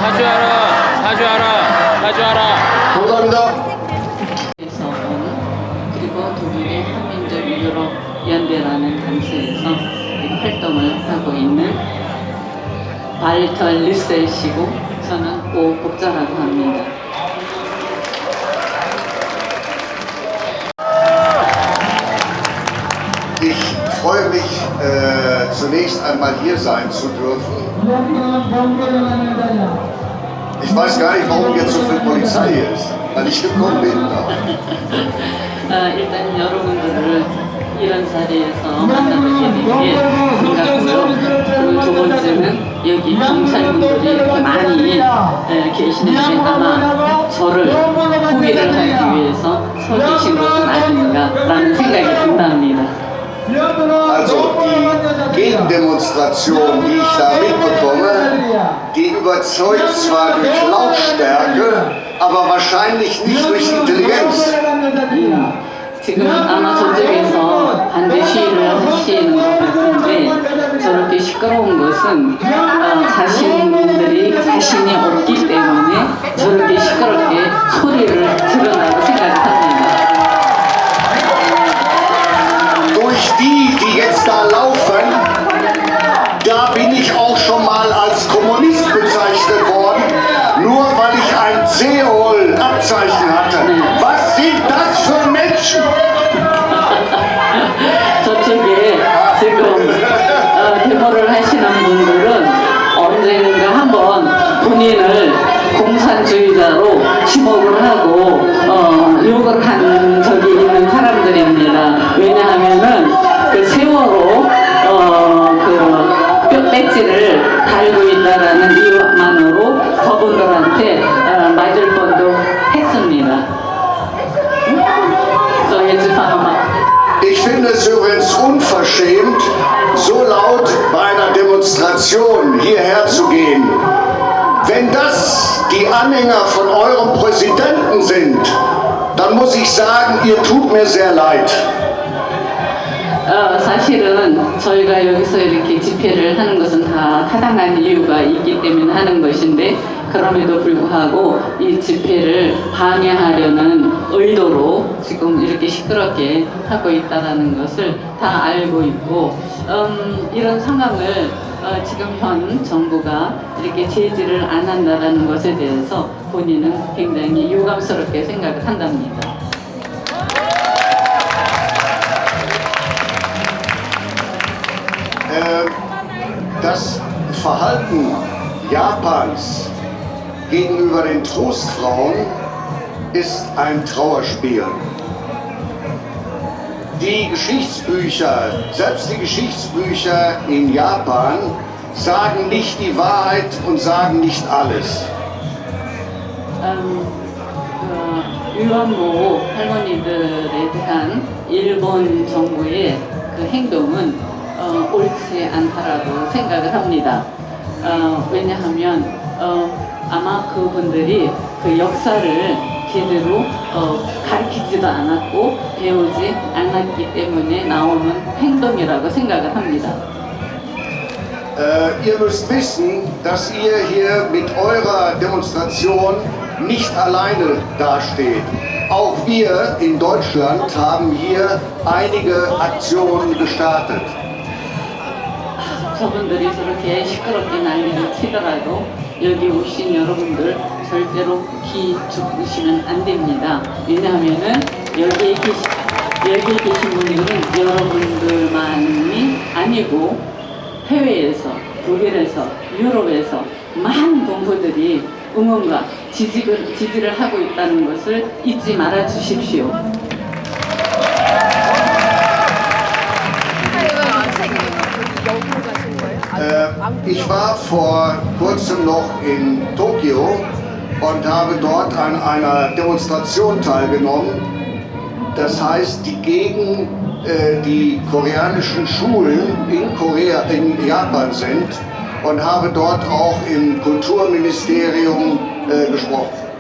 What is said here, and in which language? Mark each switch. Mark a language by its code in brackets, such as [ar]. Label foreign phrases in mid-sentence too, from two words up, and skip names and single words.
[ko] 사죄하라. 감사합니다. 에서 그리고 독일의 한민족 유럽 연대라는 단체에서 활동을 하고 있는 발터 리셀 씨고 저는 오복자라고 합니다. [de] Ich freue mich, zunächst einmal hier sein zu dürfen. Ich weiß gar nicht, warum jetzt so viel Polizei hier ist, weil ich gekommen bin. [ko] 일단 여러분들을 이런 자리에서 만나뵙게 된 게 반갑고요. 그리고 두 번째는 여기 경찰분들이 이렇게 많이 계시는데 아마 저를 후기를 하기 위해서 서 계신 것은 아닌가라는 생각이 든답니다. [de] Also die Gegendemonstration, die ich da mitbekomme, die überzeugt zwar durch Lautstärke, aber wahrscheinlich nicht durch Intelligenz. [ko] 지금 아마 저쪽에서 반대 시위를 하시는 것 같은데 저렇게 시끄러운 것은 자신들이 자신이 없기 때문에 저렇게 시끄럽게 소리를 지른다고 생각합니다. [de] Durch die jetzt da laufen, da bin ich auch schon mal als Kommunist bezeichnet worden, nur weil ich ein Seehohl-Abzeichen hatte. Was sind das für Menschen? [ko] 저쪽에 지금 데모를 하시는 분들은 언젠가 한번 본인을 공산주의자로 지목을 하고 욕을 한 적이 있는 사람들입니다. 왜냐하면은 그 세월호 그 뼈배지를 달고 있다라는 이유만으로 저분들한테 맞을 뻔도 했습니다. [de] So, jetzt fangen wir mal. Ich finde es übrigens unverschämt, so laut bei einer Demonstration hierher zu gehen. Wenn das die Anhänger von eurem Präsidenten sind, dann muss ich sagen, ihr tut mir sehr leid. [ko] 사실은 저희가 여기서 이렇게 집회를 하는 것은 다 타당한 이유가 있기 때문에 하는 것인데 그럼에도 불구하고 이 집회를 방해하려는 의도로 지금 이렇게 시끄럽게 하고 있다는 것을 다 알고 있고 이런 상황을 지금 현 정부가 이렇게 제지를 안 한다는 것에 대해서 본인은 굉장히 유감스럽게 생각을 한답니다. [de] Das Verhalten Japans gegenüber den Trostfrauen ist ein Trauerspiel. Die Geschichtsbücher, selbst die Geschichtsbücher in Japan, sagen nicht die Wahrheit und sagen nicht alles. [ko] 유언모 할머니들에 대한 일본 정부의 그 행동은 옳지 않다라고 생각을 합니다. 왜냐하면 아마 그분들이 그 역사를 제대로 가르치지도 않았고 배우지 않았기 때문에 나오는 행동이라고 생각을 합니다. [de] Ihr müsst wissen, dass ihr hier mit eurer Demonstration nicht alleine dasteht. Auch wir in Deutschland haben hier einige Aktionen gestartet. [ko] 저분들이 저렇게 시끄럽게 난리를 치더라도 여기 오신 여러분들 절대로 기죽으시면 안 됩니다. 왜냐하면은 여기 계신 분들은 여러분들만이 아니고 해외에서, 독일에서, 유럽에서 많은 동포들이 응원과 지지를 하고 있다는 것을 잊지 말아 주십시오. [de] Ich war vor kurzem noch in Tokio und habe dort an einer Demonstration teilgenommen. Das heißt, die gegen die koreanischen Schulen in Japan sind, und habe dort auch im Kulturministerium gesprochen.